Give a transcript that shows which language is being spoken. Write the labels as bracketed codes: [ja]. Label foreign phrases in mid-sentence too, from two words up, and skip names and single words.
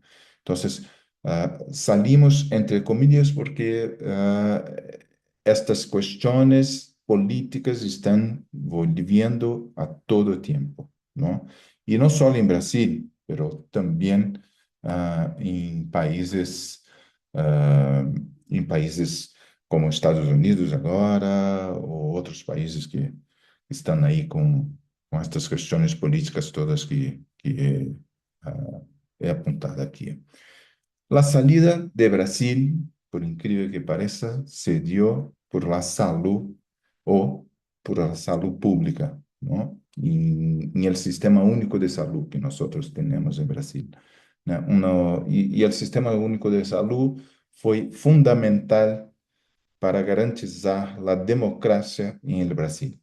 [es] Entonces, salimos, entre comillas, porque estas cuestiones políticas están volviendo a todo tiempo, ¿no? Y no solo en Brasil, pero también en [pt] ah, em países como Estados Unidos agora, ou outros países que estão aí com estas questões políticas todas que [es] he apuntado [pt] aqui. [es] La salida de Brasil, [pt] por incrível que pareça, [es] se dio por la salud o por la salud pública, ¿no? En el sistema único de salud que nosotros tenemos en Brasil, ¿no? Y el sistema único de salud fue fundamental para garantizar la democracia en el Brasil.